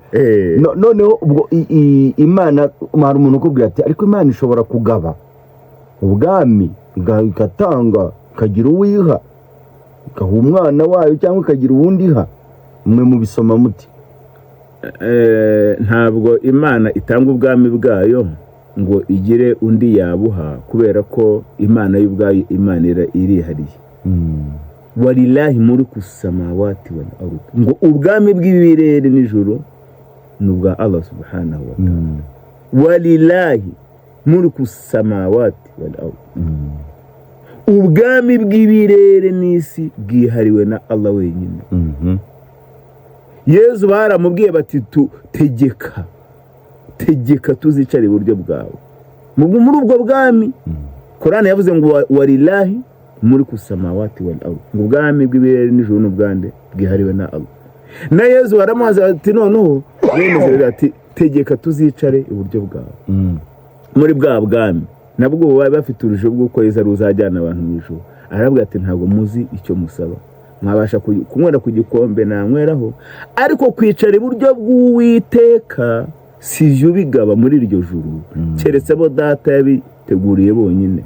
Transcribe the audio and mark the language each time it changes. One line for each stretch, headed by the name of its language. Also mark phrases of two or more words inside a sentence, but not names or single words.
Kinyarwanda: Noneho ubwo Imana, hari umuntu ukubwira ati ariko Imana ishobora kugaba ubwami, igatanga, ikagira uwiha, ikaha umwana wayo, cyangwa ikagira uwundi iha. Mwe mu bisoma muti? Ntabwo Imana itanga ubwami bwayo ngo igire undi yabuha, kubera ko Imana y'ubwayo Imana irihariye.
Arabic: ولله ملك السماوات والأرض,
Kinyarwanda: ngo ubwami bw'ibirere n'ijuru n'ubwa Allah
Arabic: سبحانه وتعالى. ولله ملك السماوات والأرض,
Kinyarwanda: ubwami bw'ibirere n'isi bwihariwe na Allah wenyine. Yesu baramubwiye bati tegeka tuzicare iburyo bwawe muri ubwo bwami. Korani yavuze ngo
Arabic: ولله ملك السماوات والأرض,
Kinyarwanda: ngo ubwami bw'ibirere n'ijuru n'ubwande bwihariwe na Allah. Na Yesu baramuhaza ati noneho bemeze ati tegeka tuzicare iburyo bwawe muri bwa bwami. Nabwo baba bafite urujo bw'uko Yesu aruzajyana abantu mu ijuru. Arabwira ati ntabwo muzi icyo musaba, mwabasha kunywera ku gikombe nanyweraho, ariko kwicara iburyo bw'Uwiteka sijye ubigaba muri iryo juru, keretse abo Data yabiteguriye bonyine.